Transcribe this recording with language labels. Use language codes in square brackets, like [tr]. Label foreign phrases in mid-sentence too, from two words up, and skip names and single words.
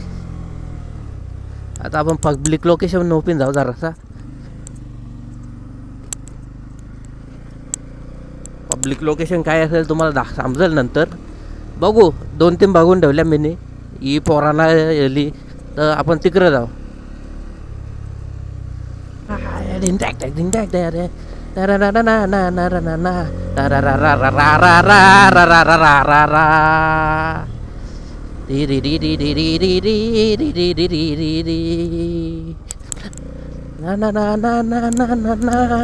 [mr] आता आपण [en] public location [mr] नोपीन जाऊ जरासा. [en] public location [mr] काय असेल तुम्हाला समजेल नंतर. बघू 2-3 बघून ठेवल्या मी. ही पोरांना येली तर आपण तिकडं जाऊ. Na na na na na na na na.